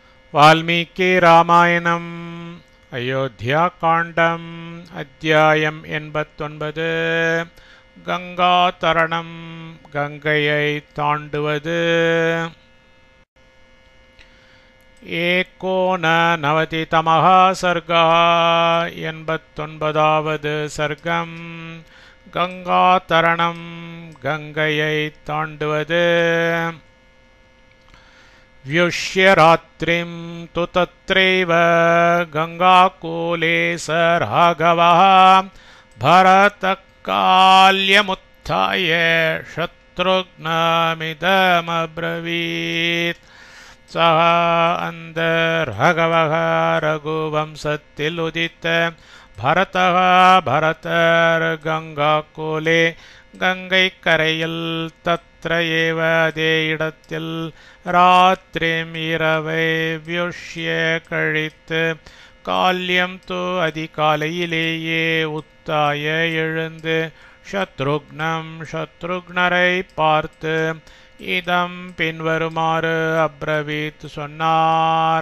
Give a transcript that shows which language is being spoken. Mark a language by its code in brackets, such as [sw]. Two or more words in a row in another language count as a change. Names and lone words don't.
[ta] வால்மீகி ராமாயணம் அயோத்தியாகாண்டம் அத்தியாயம் 89 கங்கா தரணம் கங்கையை தாண்டுவது. [sa] एकोननवतितमः सर्गः [ta] 89வது சர்க்கம். கங்கா தரணம் கங்கையை தாண்டுவது. [sa] व्युष्य रात्रिं तु तत्रैव गङ्गाकूले स राघवः भरतकाल्यमुत्थाय शत्रुघ्नमिदमब्रवीत् सः राघवः रघुवंशத்தில் उदित भरतः [ta] गङ्गाकूले கங்கை கரையில் [sa] तत्र एव [ta] அதே இடத்தில் ராத்திரிம் இரவை வியுஷ்ய கழித்து [sa] काल्यं तु [ta] அதிகாலையிலேயே உத்தாய எழுந்து சத்ருக்னரை பார்த்து இதம் பின்வருமாறு அப்ரவீத் சொன்னார்.